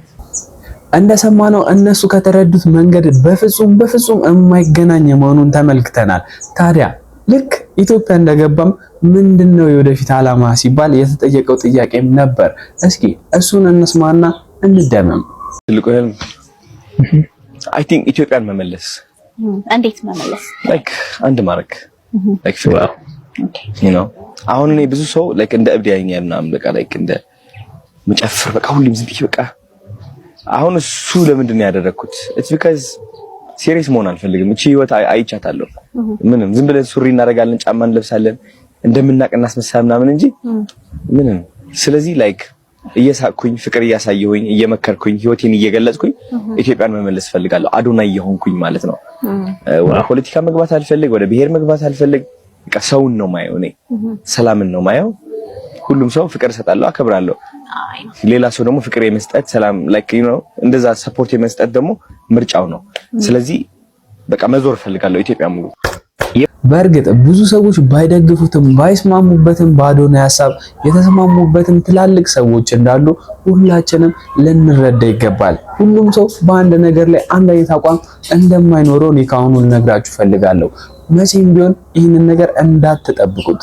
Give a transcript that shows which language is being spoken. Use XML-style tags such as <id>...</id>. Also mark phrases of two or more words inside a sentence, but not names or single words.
<am>እንደሰማነው እነሱ ከተረዱት መንገድ በፍጹም የማይገናኝ መሆኑን ተመልክተናል ታዲያ ልክ ኢትዮጵያ እንደገባም ምንድነው የወደፊት ዓላማ ሲባል የተጠየቀው ጥያቄም ነበር እስኪ እሱን እንስማና እንደመም ትልቁ ህልም</am> <en>I think</en> <am>ኢትዮጵያን መመለስ እንዴት መመለስ like አንድ ማረክ</am> <en>like wow okay</en> <am>you know አሁን እኔ ብዙ ሰው like እንደ እብድ ያየኛል ምናምን በቃ like እንደ መጨፍር በቃ ሁሉም ዝም ብዬ በቃ አሁን እሱ ለምንድን ነው ያደረኩት</am> <en>it's because</en> <am>ሲሪየስ መሆን አልፈልግም እቺ ህይወት አይቻታለሁ ምንም ዝም ብለን ሱሪ እናደርጋለን ጫማ እንለብሳለን እንደምናቀና አስመሳም ምናምን እንጂ ምንም ስለዚህ like እየሳቅኩኝ ፍቅር እያሳየሁኝ እየመከርኩኝ ህይወቴን እየገለጽኩኝ ኢትዮጵያን መመለስ ፈልጋለሁ አዶናይ የሆንኩኝ ማለት ነው ወደ ፖለቲካ መግባት አልፈልግ ወደ ብሔር መግባት አልፈልግ በቃ ሰውን ነው ማየው እኔ ሰላምን ነው ማየው ሁሉም ሰው ፍቅር ሰጣለሁ አከብራለሁ ሌላ ሰው ደግሞ ፍቅር የመስጠት ሰላም</am> <en>like you know</en> <am>እንደዛ ሰፖርት የመስጠት ደግሞ ምርጫው ነው ስለዚህ በቃ መዞር ፈልጋለሁ ኢትዮጵያ ሙሉ በእርግጥ ብዙ ሰዎች ባይደግፉትም ባይስማሙበትም በአዶናይ ሐሳብ የተስማሙበትም ትላልቅ ሰዎች እንዳሉ ሁላችንም ልንረዳ ይገባል ሁሉም ሰው በአንድ ነገር ላይ አንድ አይነት አቋም እንደማይኖረው እኔ ካሁኑ ልነግራችሁ ፈልጋለሁ መቼም ቢሆን ይህንን ነገር እንዳትጠብቁት</am>